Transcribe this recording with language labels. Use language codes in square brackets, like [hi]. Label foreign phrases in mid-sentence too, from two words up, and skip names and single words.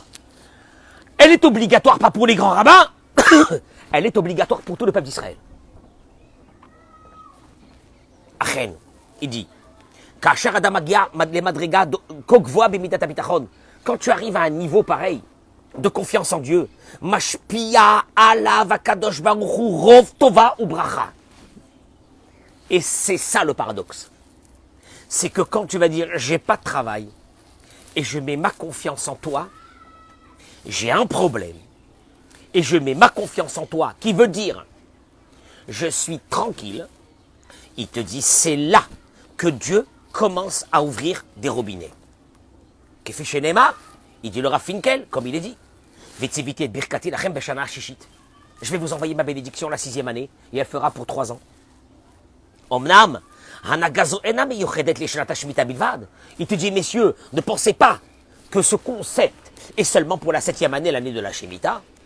[fr] Elle est obligatoire pas pour les grands rabbins, elle est obligatoire pour tout le peuple d'Israël. Achen, il dit, quand tu arrives à un niveau pareil, de confiance en Dieu, [he] משפיע עליו הקדוש ברוך הוא רוב טובה וברכה. [fr] Et c'est ça le paradoxe. C'est que quand tu vas dire j'ai pas de travail et je mets ma confiance en toi, j'ai un problème et je mets ma confiance en toi, qui veut dire je suis tranquille, il te dit c'est là que Dieu commence à ouvrir des robinets. [he] כפי שנאמר, [fr] il dit le Rav Finkel, comme il est dit, je vais vous envoyer ma bénédiction la 6e année, et elle fera pour 3 ans. Omnam, il te dit, messieurs, ne pensez pas que ce concept est seulement pour la 7e année, l'année de la Shemitah.